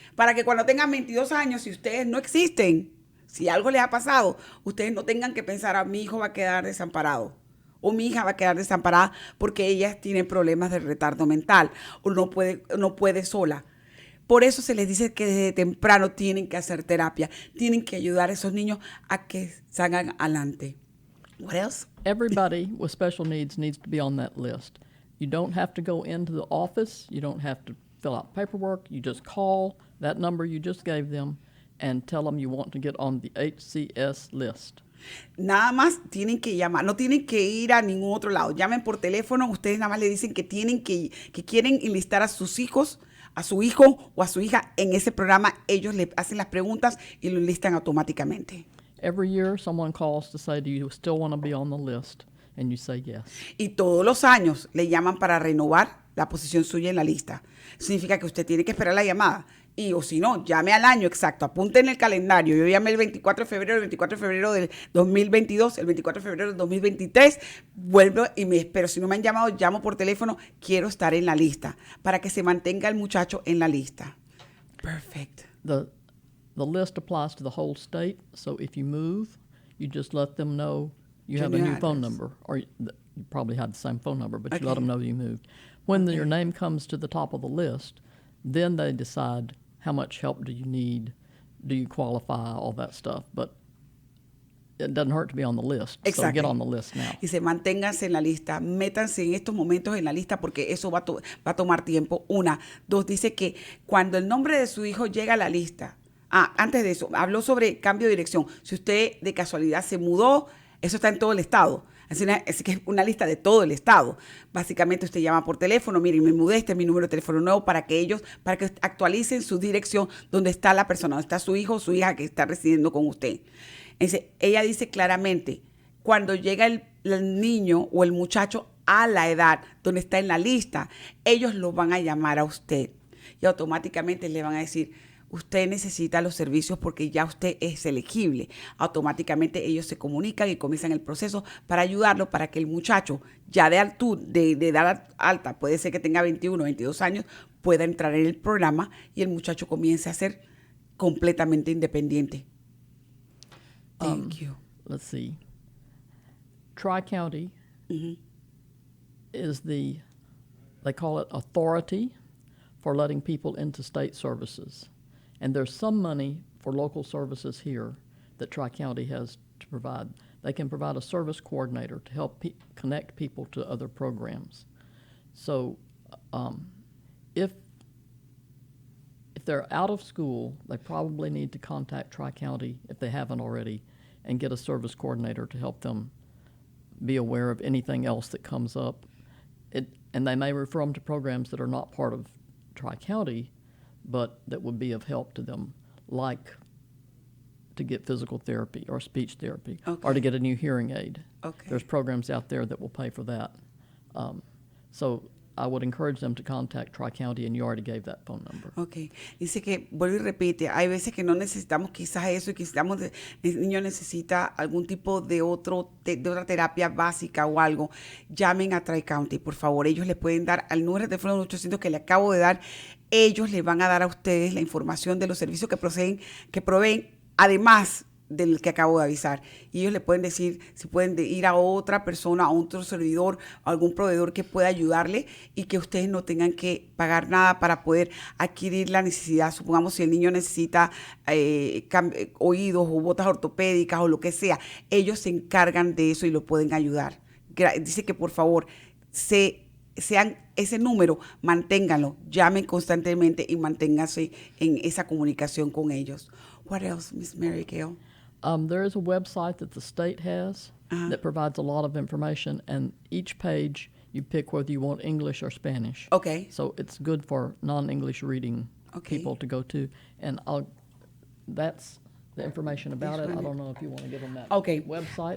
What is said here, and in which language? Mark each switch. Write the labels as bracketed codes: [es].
[es] Para que cuando tengan 22 años, si ustedes no existen, si algo les ha pasado, ustedes no tengan que pensar, mi hijo va a quedar desamparado. O mi hija va a quedar desamparada porque ella tiene problemas de retardo mental o no puede sola. Por eso se les dice que desde temprano tienen que hacer terapia, tienen que ayudar a esos niños a que salgan adelante. [en] What else? Everybody with special needs to be on that list. You don't have to go into the office. You don't have to fill out paperwork. You just call that number you just gave them and tell them you want to get on the HCS list. [es] Nada más tienen que llamar, no tienen que ir a ningún otro lado. Llamen por teléfono, ustedes nada más le dicen que quieren enlistar a sus hijos, a su hijo o a su hija en ese programa. Ellos le hacen las preguntas y lo enlistan automáticamente. [en] Every year someone calls to say, do you still want to be on the list? And you say yes. [es] Y todos los años le llaman para renovar la posición suya en la lista. Significa que usted tiene que esperar la llamada. Y o si no, llame al año exacto, apunte en el calendario. Yo llamé el 24 de febrero del 2022, el 24 de febrero del 2023, vuelvo y me espero. Si no me han llamado, llamo por teléfono, quiero estar en la lista, para que se mantenga el muchacho en la lista. [en] Perfect. The list applies to the whole state, so if you move, you just let them know you have a new phone number, or you probably had the same phone number, but you let them know you moved. When your name comes to the top of the list, then they decide how much help do you need, do you qualify, all that stuff. But it doesn't hurt to be on the list. Exactly. So get on the list now. [es] Dice, manténganse en la lista, métanse en estos momentos en la lista porque eso va a tomar tiempo. 1, 2, dice que cuando el nombre de su hijo llega a la lista, antes de eso, habló sobre cambio de dirección. Si usted de casualidad se mudó, eso está en todo el estado. Así que es una lista de todo el estado. Básicamente usted llama por teléfono, miren, me mudé, este es mi número de teléfono nuevo para que actualicen su dirección donde está la persona, donde está su hijo o su hija que está residiendo con usted. Ella dice claramente, cuando llega el niño o el muchacho a la edad donde está en la lista, ellos lo van a llamar a usted y automáticamente le van a decir, usted necesita los servicios porque ya usted es elegible. Automáticamente ellos se comunican y comienzan el proceso para ayudarlo, para que el muchacho ya de edad alta, puede ser que tenga 21, 22 años, pueda entrar en el programa y el muchacho comience a ser completamente independiente. [en] Thank you. Let's see. Tri-County is they call it authority for letting people into state services. And there's some money for local services here that Tri-County has to provide. They can provide a service coordinator to help connect people to other programs. So if they're out of school, they probably need to contact Tri-County, if they haven't already, and get a service coordinator to help them be aware of anything else that comes up. And they may refer them to programs that are not part of Tri-County, but that would be of help to them, like to get physical therapy or speech therapy, or to get a new hearing aid. Okay. There's programs out there that will pay for that. So I would encourage them to contact Tri-County, and you already gave that phone number. Ok. [es] Dice que, vuelve y repite, hay veces que no necesitamos quizás eso y quizás el niño necesita algún tipo de otra terapia básica o algo. Llamen a Tri-County, por favor. Ellos les pueden dar al número de teléfono 800 que le acabo de dar. Ellos les van a dar a ustedes la información de los servicios que proveen, además del que acabo de avisar. Y ellos le pueden decir si pueden ir a otra persona, a otro servidor, a algún proveedor que pueda ayudarle y que ustedes no tengan que pagar nada para poder adquirir la necesidad. Supongamos si el niño necesita oídos o botas ortopédicas o lo que sea, ellos se encargan de eso y lo pueden ayudar. Dice que por favor sean ese número, manténganlo, llamen constantemente y manténganse en esa comunicación con ellos. [en] What else, Miss Mary Gail? There is a website that the state has that provides a lot of information, and each page you pick whether you want English or Spanish. Okay. So it's good for non-English reading people to go to, and that's the information about it. I don't know if you want to give them that website.